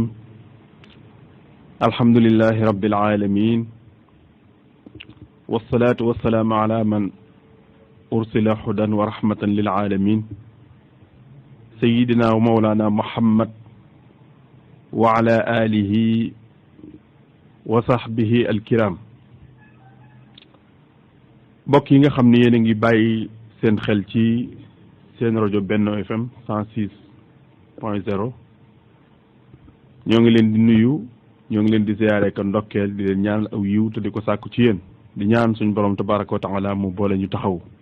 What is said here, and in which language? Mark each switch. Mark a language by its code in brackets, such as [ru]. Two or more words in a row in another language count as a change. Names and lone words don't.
[ar] الحمد لله رب العالمين، والصلاة والسلام على من أرسل هدى ورحمة للعالمين، سيدنا ومولانا محمد وعلى آله وصحبه الكرام. [wo] mbokk yi nga xam ne yéen a ngi bàyyi seen xel ci seen rajo Benno FM 106.0 ñoo ngi leen di nuyu, ñoo ngi leen di ziyaare ka ndokkeel, di leen ñaanal aw yiw te di ko sàkku ci yéen, di ñaan suñ borom [ar] تبارك وتعالى [wo] mu boole ñu taxaw.